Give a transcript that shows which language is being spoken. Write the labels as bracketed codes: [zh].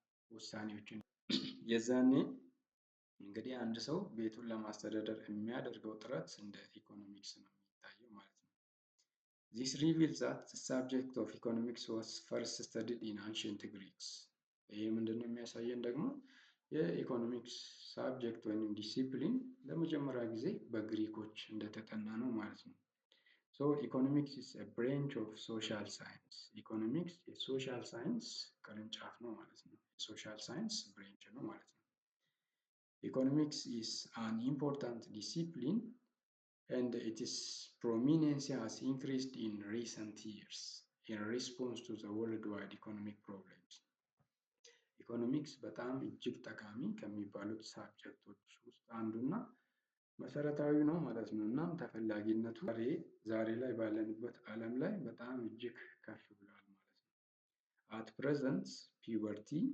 [am] ውሳኔዎችን የዛኔ እንግዲህ አንድ ሰው ቤቱን ለማስተዳደር የሚያደርገው ጥረት እንደ ኢኮኖሚክስ ነው የሚታየው ማለት ነው። This reveals that the subject of economics was first studied in ancient Greeks. ይሄ ምንድነው የሚያሳየን ደግሞ የኢኮኖሚክስ ሳብጀክት ወይም ዲሲፕሊን ለመጀመሪያ ጊዜ በግሪኮች እንደተጠና ነው ማለት ነው። Economics is a branch of social science. [en] ኢኮኖሚክስ የሶሻል ሳይንስ ቅርንጫፍ ነው ማለት ነው። የሶሻል ሳይንስ ብራንች ነው ማለት ነው። Economics is an important discipline and its prominence has increased in recent years in response to the worldwide economic problems. [am] ኢኮኖሚክስ በጣም እጅግ ጠቃሚ ከሚባሉት ሳብጀክቶች ውስጥ አንዱና መሰረታዊ ነው ማለት ነው። እናም ተፈላጊነቱ ዛሬ ላይ ባለንበት ዓለም ላይ በጣም እጅግ ከፍ ብሏል ማለት ነው። አት ፕሬዘንት ፒቨርቲ፣